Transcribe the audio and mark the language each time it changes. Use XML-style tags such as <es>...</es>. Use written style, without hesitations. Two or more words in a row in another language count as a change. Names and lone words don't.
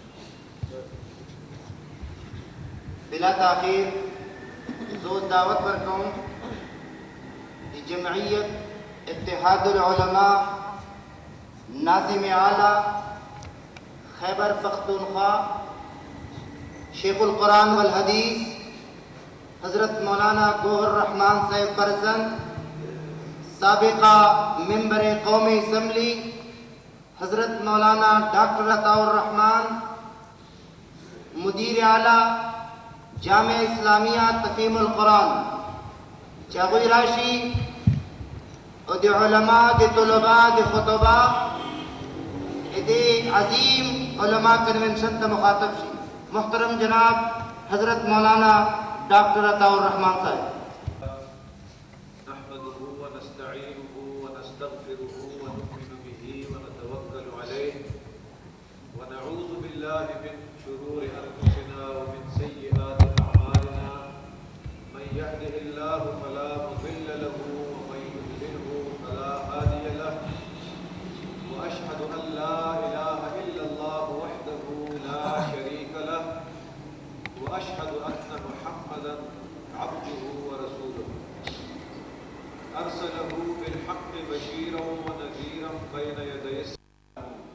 <ps>بلا تاخير زو دعوت ورکوم د جمعیت اتحاد العلماء ناظم اعلی خیبر پختونخوا</ps> <ar>شیخ القرآن والحدیث</ar> <ps>حضرت مولانا گوہر رحمان صاحب فرزند سابقہ ممبر قومی اسمبلی حضرت مولانا ڈاکٹر عطاء الرحمان مدیر اعلی جامع اسلامیہ تفہیم القرآن چاغوی راشی او دی علماء دی طلباء دی خطباء دی عظیم علماء کنونشن تا مخاطب شی محترم جناب حضرت مولانا ڈاکٹر عطاء الرحمان صاحب</ps> <ar>نحمده ونستعينه ونستغفره ونؤمن به ونتوكل عليه ونعوذ بالله من شرور أنفسنا ومن سيئات أعمالنا من يهده الله فلا مضل له ومن يضلله فلا هادي له وأشهد أن لا إله إلا الله وحده لا شريك له وأشهد أن محمدا عبده ورسوله أرسله بالحق بشيرا ونذيرا بين يدي الساعة.</ar>